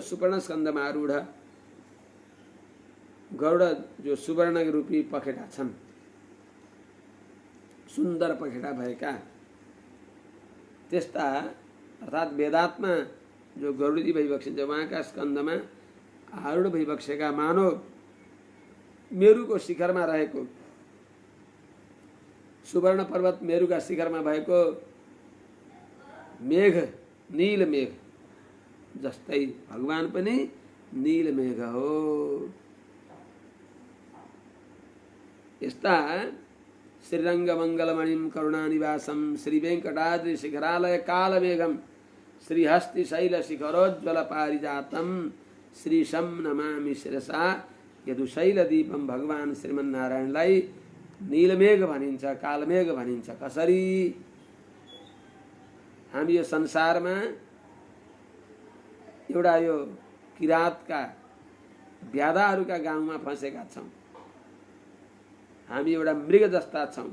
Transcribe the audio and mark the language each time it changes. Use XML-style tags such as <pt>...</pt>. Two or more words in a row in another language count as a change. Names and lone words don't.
<ne>सुवर्ण स्कन्धमा आरूढ गरुड, जो सुवर्ण रूपी पखेटा छन्, सुन्दर पखेटा भएका त्यस्ता, अर्थात् वेदात्मा जो गरुडी भइबक्सिन्छ, उहाँका स्कन्धमा आरूढ भइबक्सेका मानव मेरुको शिखरमा रहेको, सुवर्ण पर्वत मेरुका शिखरमा भएको मेघ, नील मेघ जस्तै भगवान पनि नील मेघ हो।</ne> <sa>यस्ता श्रीरङ्गमङ्गलमणिं करुणानिवासं श्रीवेङ्कटाद्रि शिखरालय कालमेघं श्रीहस्ति शैलशिखरोज्ज्वल पारिजातं श्रीशं नमामि शिरसा यदुशैलदीपं।</sa> <ne>भगवान श्रीमन्नारायणलाई नीलमेघ भनिन्छ, कालमेघ भनिन्छ। कसरी? हामी यो संसारमा एउटा यो किरातका व्याधाहरूका गाउँमा फँसेका छौँ। हामी एउटा मृग जस्ता छौँ।</ne>